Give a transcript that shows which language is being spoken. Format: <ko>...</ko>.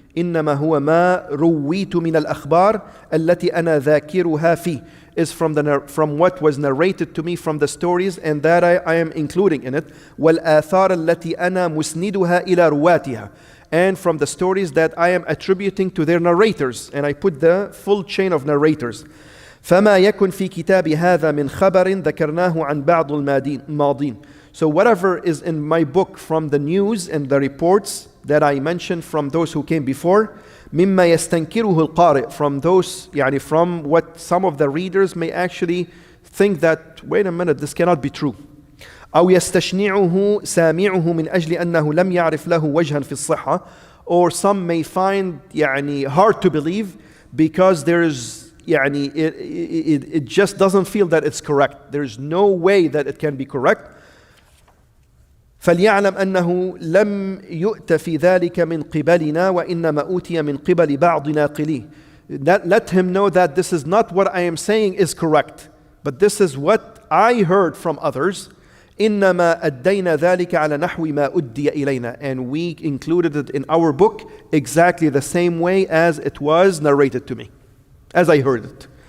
<ar>إنما هو ما رويت من الأخبار التي أنا ذاكرها فيه,</ar> <en>is from what was narrated to me from the stories, and that I am including in it.</en> <ar>والآثار التي أنا مسندها إلى رواتها,</ar> <en>and from the stories that I am attributing to their narrators, and I put the full chain of narrators.</en> <ar>فما يكن في كتاب هذا من خبر ذكرناه عن بعض الماضين.</ar> <en>So whatever is in my book from the news and the reports that I mentioned from those who came before,</en> <ar>مما يستنكره القارئ,</ar> <en>from those, from what some of the readers may actually think that, wait a minute, this cannot be true.</en> <ar>أو يستشنعه سامعه من أجل أنه لم يعرف له وجها في الصحة,</ar> <en>or some may find hard to believe because there's it just doesn't feel that it's correct. There's no way that it can be correct.</en> <ar>فليعلم أنه لم يؤت في ذلك من قبلنا وإنما أوتي من قبل بعض ناقليه.</ar> <en>let him know that this is not what I am saying is correct, but this is what I heard from others.</en> <ar>إنما أدينا ذلك على نحو ما أدي إلينا,</ar> <en>and we included it in our book exactly the same way as it was narrated to me, as I heard it.</en>